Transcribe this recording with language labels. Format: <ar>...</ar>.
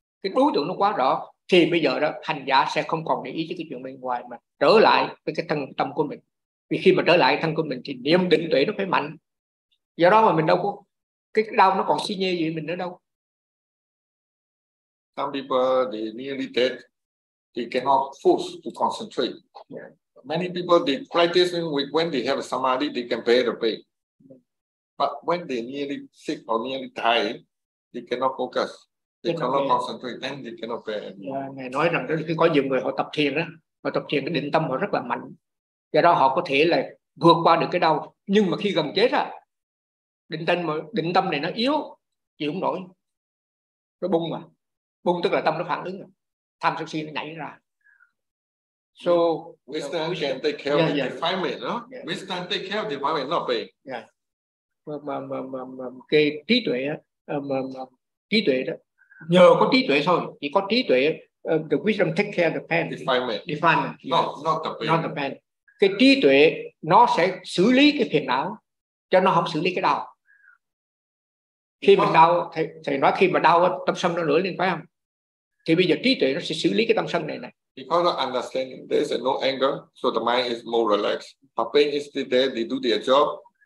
<vi>Cái đối tượng nó quá rõ. Thì bây giờ đó, hành giả sẽ không còn để ý cái chuyện bên ngoài mà trở lại với cái thân tâm của mình. Vì khi mà trở lại thân của mình thì niệm định tuệ nó phải mạnh. Do đó mà mình đâu có, cái đau nó còn xi nhê gì mình nữa đâu.</vi> <en>Some people, they nearly dead. They cannot force to concentrate. Yeah. Many people, they practice when they have samadhi, they can bear the pain. But when they nearly sick or nearly die, they cannot focus. They cannot concentrate. Then they cannot bear.</en> <vi>Yeah, ngài nói rằng khi có nhiều người họ tập thiền đó, họ tập thiền cái định tâm họ rất là mạnh. Do đó họ có thể là vượt qua được cái đau. Nhưng mà khi gần chết á, định tâm này nó yếu, chịu không nổi. Nó bung mà. Bung tức là tâm nó phản ứng. Tham sân si nó nhảy ra. So</vi> <en>wisdom can take care of the defilement, no? Wisdom take care of the defilement, not pain.</en> <vi>Mà cái trí tuệ trí tuệ đó, nhờ có trí tuệ thôi, chỉ có trí tuệ</vi> <en>the wisdom take care of the pain, not the pain.</en> <vi>Cái trí tuệ nó sẽ xử lý cái phiền não cho nó, không xử lý cái đau. Khi mình đau, thầy nói khi mà đau tâm sân nó nổi lên phải không, thì bây giờ trí tuệ nó sẽ xử lý cái tâm sân này.</vi> <en>Because of understanding there is no anger, so the mind is more relaxed. But pain is still there, they do their job.</en>